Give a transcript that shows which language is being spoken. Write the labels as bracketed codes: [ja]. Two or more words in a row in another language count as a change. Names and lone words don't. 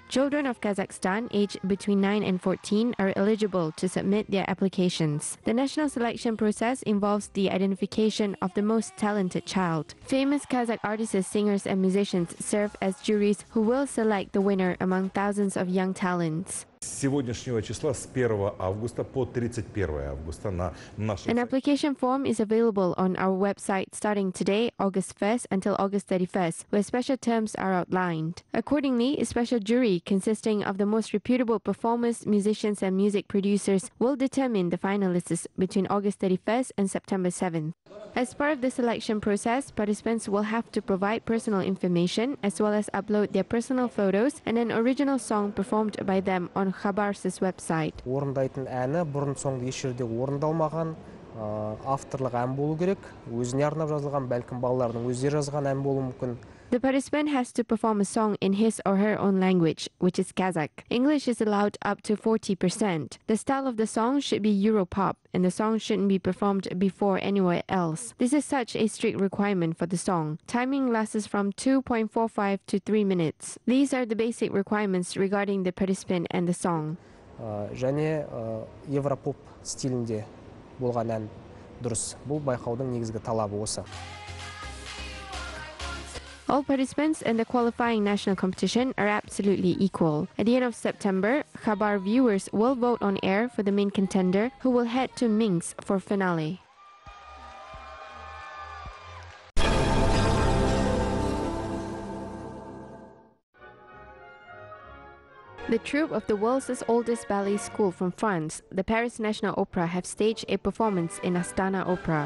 [en] Children of Kazakhstan aged between 9 and 14 are eligible to submit their applications. The national selection process involves the identification of the most talented child. Famous Kazakh artists, singers, and musicians serve as juries who will select the winner among thousands of young talents. [ru] С сегодняшнего числа, с 1 августа по 31 августа на нашем... [en] An application form is available on our website starting today, August 1st until August 31st, where special terms are outlined. Accordingly, a special jury consisting of the most reputable performers, musicians, and music producers will determine the finalists between August 31st and September 7th. As part of the selection process, participants will have to provide personal information as well as upload their personal photos and an original song performed by them on Khabars's website. [kk] Орындайтын әні бұрын соңды еш жерде орындалмаған, авторлық ән болу керек. Өзіне арнап жазылған, бәлкім балалардың өздері жазған ән болуы мүмкін. [en] The participant has to perform a song in his or her own language, which is Kazakh. English is allowed up to 40%. The style of the song should be Europop, and the song shouldn't be performed before anywhere else. This is such a strict requirement for the song. Timing lasts from 2.45 to 3 minutes. These are the basic requirements regarding the participant and the song. [kk] Және Европоп стилінде болған ән дұрыс. Бұл байқаудың негізгі талабы осы. [en] All participants in the qualifying national competition are absolutely equal. At the end of September, Khabar viewers will vote on air for the main contender, who will head to Minsk for finale. The troupe of the world's oldest ballet school from France, the Paris National Opera, have staged a performance in Astana Opera.